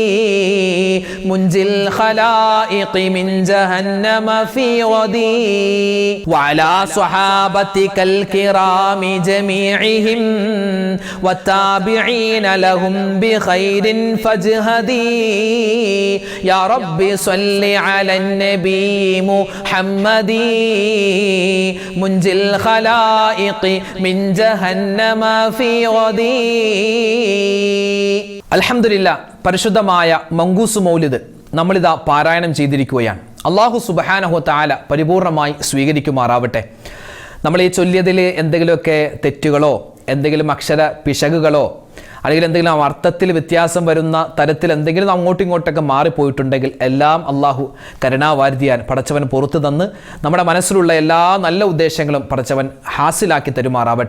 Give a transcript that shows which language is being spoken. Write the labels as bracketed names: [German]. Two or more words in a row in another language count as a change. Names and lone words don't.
[Arabic] منجي الخلائق من جهنم في غدي وعلى صحابتك الكرام جميعهم والتابعين لهم بخير فاجهدي يا رب صل على النبي محمد منجي الخلائق من جهنم في غدي. [Malayalam] അൽഹംദുലില്ലാ, പരിശുദ്ധമായ മങ്കൂസ് മൗലിദ് നമ്മളിതാ പാരായണം ചെയ്തിരിക്കുകയാണ്. [Arabic] الله سبحانه وتعالى [Malayalam] പരിപൂർണമായി സ്വീകരിക്കുമാറാവട്ടെ. നമ്മൾ ഈ ചൊല്ലിയതിൽ എന്തെങ്കിലുമൊക്കെ തെറ്റുകളോ എന്തെങ്കിലും അക്ഷര പിശകുകളോ അല്ലെങ്കിൽ എന്തെങ്കിലും അർത്ഥത്തിൽ വ്യത്യാസം വരുന്ന തരത്തിൽ എന്തെങ്കിലും അങ്ങോട്ടും ഇങ്ങോട്ടൊക്കെ മാറിപ്പോയിട്ടുണ്ടെങ്കിൽ എല്ലാം അള്ളാഹു കരുണാവാരിധിയാൻ പടച്ചവൻ പുറത്തു തന്ന് നമ്മുടെ മനസ്സിലുള്ള എല്ലാ നല്ല ഉദ്ദേശങ്ങളും പടച്ചവൻ ഹാസിലാക്കി തരുമാറാവട്ടെ.